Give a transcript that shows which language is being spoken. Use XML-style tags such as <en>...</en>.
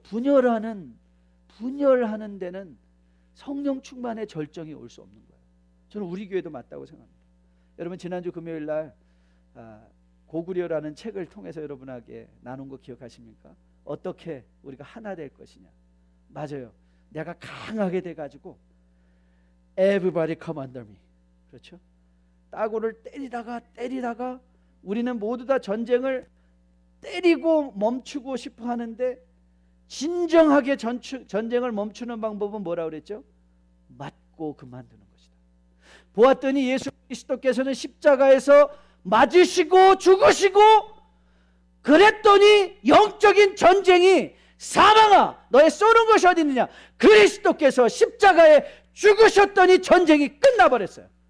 <ko>분열하는 데는 성령 충만의 절정이 올 수 없는 거예요. 저는 우리 교회도 맞다고 생각합니다. 여러분, 지난주 금요일 날 고구려라는 책을 통해서 여러분에게 나눈 거 기억하십니까? 어떻게 우리가 하나 될 것이냐. 맞아요. 내가 강하게 돼가지고</ko> <en>Everybody come under me.</en> <ko>그렇죠? 따고를 때리다가 우리는 모두 다 전쟁을 때리고 멈추고 싶어 하는데, 진정하게 전쟁을 멈추는 방법은 뭐라고 그랬죠? 맞고 그만두는 것이다. 보았더니 예수 그리스도께서는 십자가에서 맞으시고 죽으시고, 그랬더니 영적인 전쟁이, 사망아 너의 쏘는 것이 어디 있느냐, 그리스도께서 십자가에 죽으셨더니 전쟁이 끝나버렸어요.</ko>